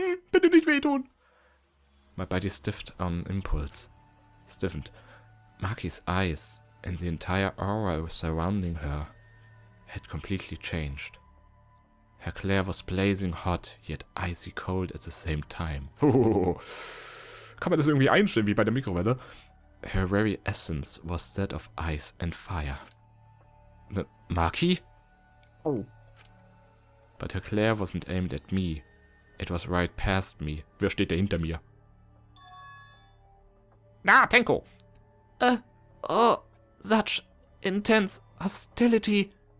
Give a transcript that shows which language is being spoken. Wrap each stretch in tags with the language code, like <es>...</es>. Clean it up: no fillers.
<de>Bitte nicht wehtun.</de> <en>My body stiffened on impulse. Maki's eyes and the entire aura surrounding her had completely changed. Her glare was blazing hot, yet icy cold at the same time.</en> <de>Kann man das irgendwie einstellen, wie bei der Mikrowelle?</de> <en>Her very essence was that of ice and fire. Maki? Oh. But her glare wasn't aimed at me. It was right past me.</en> <de>Wer steht da hinter mir?</de> <en>Na, Tenko! Oh, such intense hostility.</en>